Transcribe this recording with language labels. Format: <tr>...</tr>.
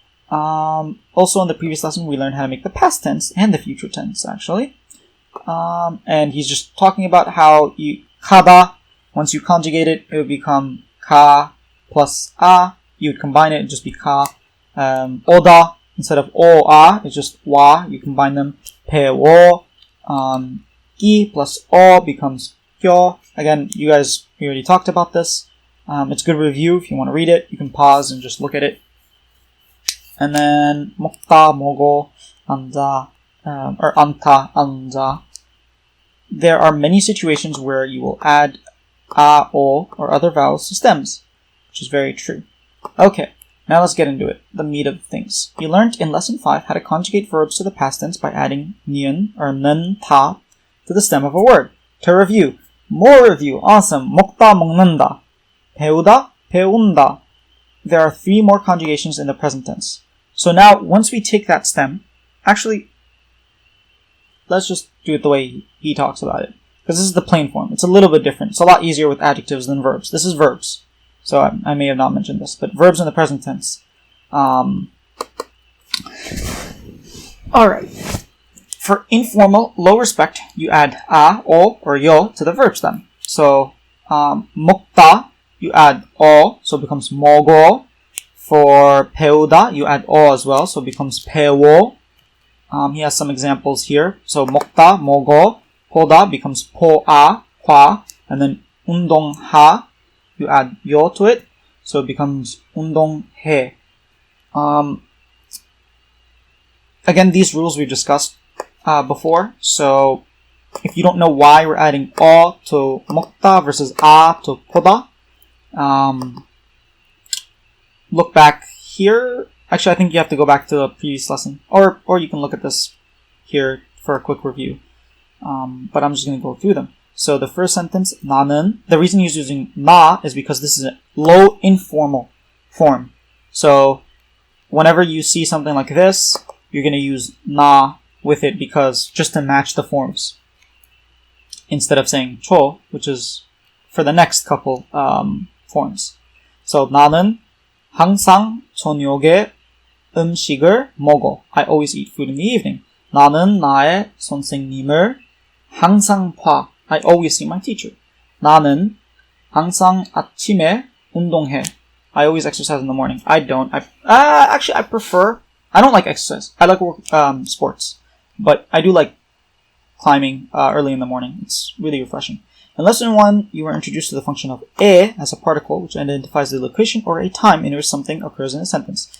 <en>Also in the previous lesson, we learned how to make the past tense and the future tense, actually. And he's just talking about how 가다, once you conjugate it, it would become 가 plus a. You would combine it and just be 가. 오다, instead of 오아, it's just 와. You combine them.</en> <ko>배워, 끼 plus 어 becomes 껴.</ko> <en>Again, we already talked about this. It's a good review. If you want to read it, you can pause and just look at it.</en> <ko>And then 먹다, 먹어, 앉아, or 앉다, 앉아.</ko> <en>There are many situations where you will add a, o, or other vowels to stems, which is very true. Okay, now let's get into it, the meat of things. You learned in lesson 5 how to conjugate verbs to the past tense by adding ni은 or 는, 다 to the stem of a word. To review, more review, awesome.</en> <ko>먹다, 먹는다. 배우다, 배운다.</ko> <en>There are 3 more conjugations in the present tense. So now, once we take that stem, actually, let's just do it the way he talks about it. Because this is the plain form. It's a little bit different. It's a lot easier with adjectives than verbs. This is verbs. So I may have not mentioned this, but verbs in the present tense. Alright. For informal, low respect, you add a, o, or yo to the verb stem. So, 먹다, you add o, so it becomes 먹어. For 배우다, you add o as well, so it becomes 배워. He has some examples here.</en> <ko>So 먹다, 먹어. 보다 becomes 보아, 화.</ko> <en>And then 운동하, you add 요 to it, so it becomes 운동해. Again, these rules we've discussed before, so if you don't know why we're adding to 먹다 versus to 보다, look back here. Actually, I think you have to go back to the previous lesson, or you can look at this here for a quick review. But I'm just going to go through them. So the first sentence, 나는, the reason he's using 나 is because this is a low informal form. So whenever you see something like this, you're going to use 나 with it because just to match the forms. Instead of saying 초, which is for the next couple forms.</en> <ko>So 나는 항상 저녁에 음식을 먹어.</ko> <en>I always eat food in the evening.</en> <ko>나는 나의 선생님을 항상 봐.</ko> <en>I always see my teacher.</en> <ko>나는 항상 아침에 운동해.</ko> <en>I always exercise in the morning. I don't. Actually, I prefer. I don't like exercise. I like sports, but I do like climbing early in the morning. It's really refreshing. In lesson 1, you were introduced to the function of 에 as a particle, which identifies the location or a time in which something occurs in a sentence.</en>